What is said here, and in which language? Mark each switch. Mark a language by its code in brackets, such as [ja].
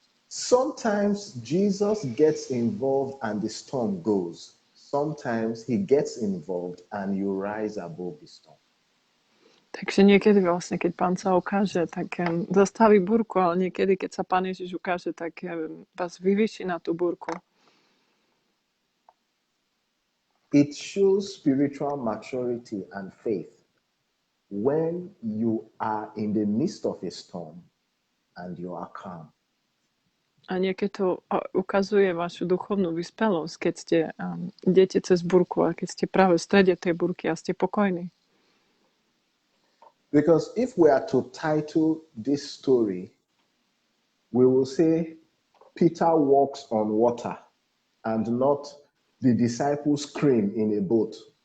[en] Sometimes Jesus gets involved and the storm goes. Sometimes he gets involved and you rise above the storm. [sk] Takže niekedy vlastne, keď Pán sa ukáže, tak zastaví búrku, ale niekedy, keď sa Pán Ježiš ukáže, tak vás vyvýši na tú búrku. [en] It shows spiritual maturity and faith when you are in the midst of a storm and you are calm. [sk] A niekedy to ukazuje vašu duchovnú vyspelosť, keď ste idete cez búrku a keď ste práve v strede tej búrky a ste pokojní. [en] Because if we are to title this story, we will say Peter walks on water and not the disciples scream in a boat.